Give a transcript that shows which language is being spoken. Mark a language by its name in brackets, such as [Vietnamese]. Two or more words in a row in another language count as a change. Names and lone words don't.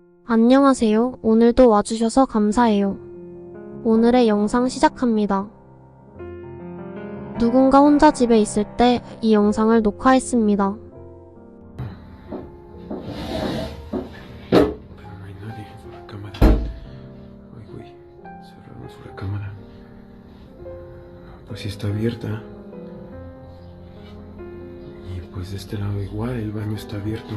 [Korean] 안녕하세요. 오늘도 와주셔서 감사해요. 오늘의 영상 시작합니다. 누군가 혼자 집에 있을 때 이 영상을 녹화했습니다. [Spanish] Pero no hay nadie por la cámara. Uy, uy, cerramos la cámara. Pues sí está abierta. Y pues de este lado igual, el baño está abierto.